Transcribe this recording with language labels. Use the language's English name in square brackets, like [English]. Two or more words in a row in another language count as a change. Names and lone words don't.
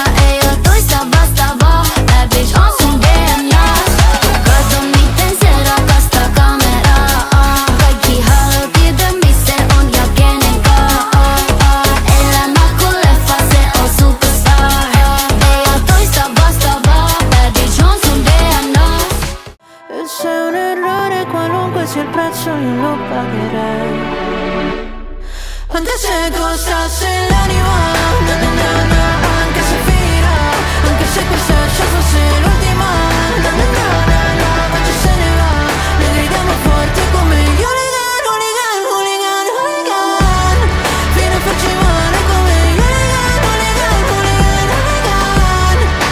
[Finnish] Ei oo toista vastaavaa, [English] bad bitch [Finnish] on sun DNA. Kato miten se rakastaa kameraa. Kaikki haluu tietää missä on ja kenen kaa. Elämä kun leffa, se on superstar. Ei oo toista vastaavaa, [English] bad bitch [Finnish] on sun DNA. [Italian] E se è un errore qualunque sia il prezzo io lo pagherei, anche se costasse l'anima, na na na na, anche se finirà, anche se questa ci fosse l'ultima, na na na na na, ma ci se ne va, ne gridiamo forte come gli [English] hooligan, hooligan, hooligan, hooligan, [Italian] fino a farci male come gli [English] hooligan, hooligan, hooligan, hooligan.